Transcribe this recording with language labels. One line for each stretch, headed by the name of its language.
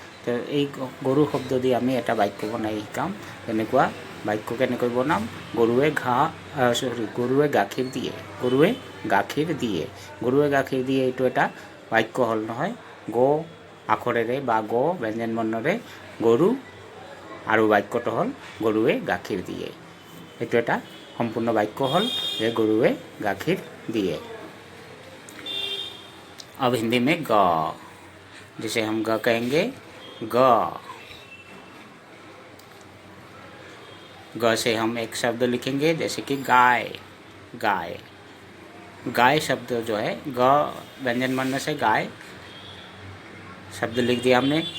Assamese: तो এই গরু শব্দ দি আমি এটা বাক্য বনাই শিকাম, যেনেকুৱা বাক্য কেনেকৈ বনাম। গৰুৱে গৰুৱে গাখীৰ দিয়ে, গৰুৱে গাখীৰ দিয়ে, গৰুৱে গাখীৰ দিয়ে, এইটো এটা বাক্য হ'ল নহয়। গ আখৰেৰে বা গ ব্যঞ্জন বৰ্ণৰে গৰু, আৰু বাক্যটো হ'ল গৰুৱে গাখীৰ দিয়ে। এইটো এটা সম্পূৰ্ণ বাক্য হ'ল যে গৰুৱে গাখীৰ দিয়ে।
Hindi: अब हिंदी में ग, जिसे हम ग कहेंगे, ग। ग से हम एक शब्द लिखेंगे, जैसे कि गाय। गाय, गाय शब्द जो है, ग व्यंजन वर्ण से गाय शब्द लिख दिया हमने।